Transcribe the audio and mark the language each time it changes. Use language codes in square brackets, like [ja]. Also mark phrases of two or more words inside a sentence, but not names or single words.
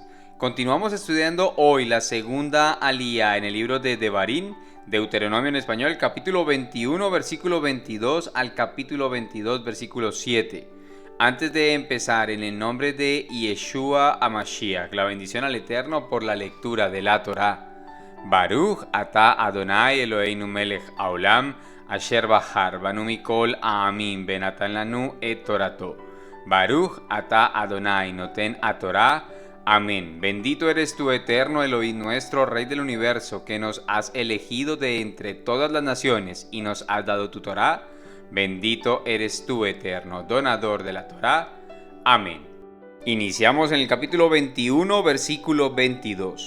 [es] Continuamos estudiando hoy la segunda alía en el libro de Devarim, Deuteronomio en español, capítulo 21, versículo 22 al capítulo 22, versículo 7. Antes de empezar, en el nombre de Yeshua HaMashiach, la bendición al Eterno por la lectura de la Torá. [he] ברוך אתה אדני אלהינו מלך העולם אשר בחר בנו מכל העמים ונתן לנו את תורתו. ברוך אתה אדני נותן התורה. [es] Amén. Bendito eres tú, eterno Elohim nuestro, Rey del universo, que nos has elegido de entre todas las naciones y nos has dado tu Torá. Bendito eres tú, eterno donador de la Torá. Amén. Iniciamos en el capítulo 21, versículo 22.